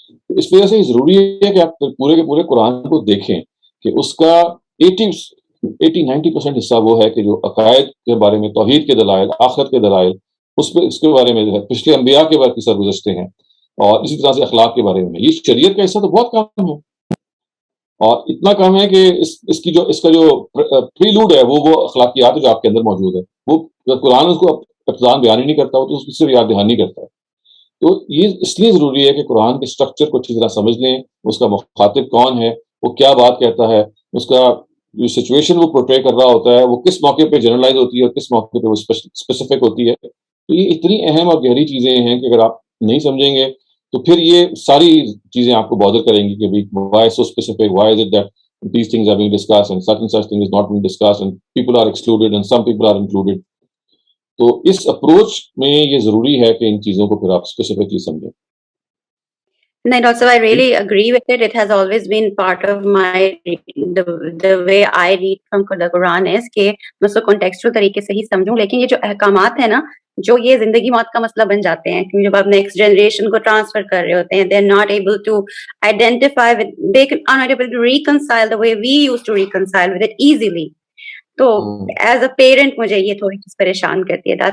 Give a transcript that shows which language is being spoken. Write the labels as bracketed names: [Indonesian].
[Urdu] اس وجہ سے یہ ضروری ہے کہ آپ پورے کے پورے قرآن کو دیکھیں کہ اس کا 80-90% حصہ وہ ہے کہ جو عقائد کے بارے میں, توحید کے دلائل, آخرت کے دلائل, اس کے بارے میں پچھلے انبیاء کے بارے میں سرگزشتے ہیں اور اسی طرح سے اخلاق کے بارے میں. یہ شریعت کا حصہ تو بہت کم ہے اور اتنا کم ہے کہ اس کا جو پریلوڈ ہے وہ اخلاقیات جو آپ کے اندر موجود ہے وہ قرآن اس کو ابتدان بیان ہی نہیں کرتا, وہ تو اس سے یاد دہانی نہیں کرتا. تو یہ اس لیے ضروری ہے کہ قرآن کے اسٹرکچر کو اچھی طرح سمجھ لیں, اس کا مخاطب کون ہے, وہ کیا بات کہتا ہے, اس کا جو سچویشن وہ پورٹری کر رہا ہوتا ہے وہ کس موقع پہ جنرلائز ہوتی ہے اور کس موقع پہ وہ اسپیسیفک ہوتی ہے. تو یہ اتنی اہم اور گہری چیزیں ہیں کہ اگر آپ نہیں سمجھیں گے تو پھر یہ ساری چیزیں آپ کو بادر کریں گی کہ [English] why so specific, why is it that these things are being discussed and such thing is not being discussed and people are excluded and some people are included. [Urdu] تو اس اپروچ میں یہ ضروری ہے کہ ان چیزوں کو پھر آپ اسپیسیفکلی سمجھیں. [English] No, also I really agree with it. It has always been part of my the way I read from the Quran is [Urdu] کہ میں اس کو contextual طریقے سے ہی سمجھوں, لیکن یہ جو احکامات ہیں نا جو یہ زندگی موت کا مسئلہ بن جاتے ہیں کیونکہ جب آپ نیکسٹ جنریشن کو ٹرانسفر کر رہے ہوتے ہیں [English] they are not able to identify with, they are not able to reconcile the way we used to reconcile with it easily. [Urdu] تو [English] as a parent [Urdu] مجھے یہ تھوڑی چیز پریشان کرتی ہے.